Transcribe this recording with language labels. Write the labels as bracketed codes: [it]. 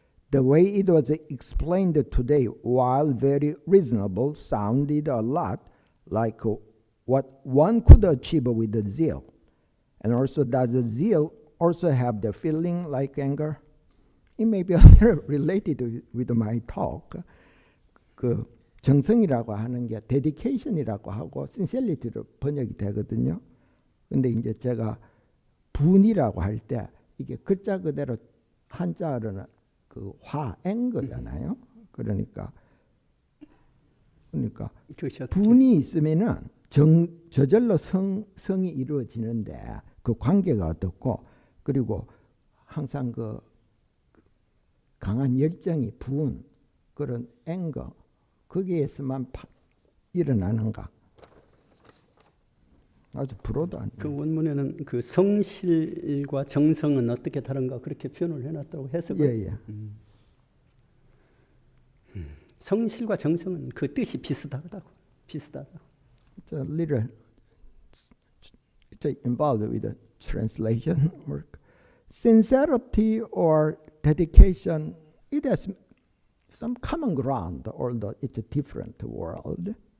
[en] The way it was explained today, while very reasonable, sounded a lot like what one could achieve with the zeal. And also, does the zeal also have the feeling like anger? It may be related with my talk. [ko] 그 정성이라고 하는 게 dedication이라고 하고 sincerity로 번역이 되거든요. 근데 이제 제가 분이라고 할 때 이게 글자 그대로 한자어로는 그 화인 거잖아요. 그러니까 분이 있으면은 저절로 성이 이루어지는데 그 관계가 어떻고, 그리고 항상 그 강한 열정이 분, 그런 앵거, 거기에서만 일어나는가. 아주 불어도 안 그 원문에는 그 성실과 정성은 어떻게 다른가 그렇게 표현을 해놨다고 해석을. 예. 성실과 정성은 그 뜻이 비슷하다고. [en] It's a little, it's involved with the translation work. Sincerity or dedication, it has some common ground, although it's a different world.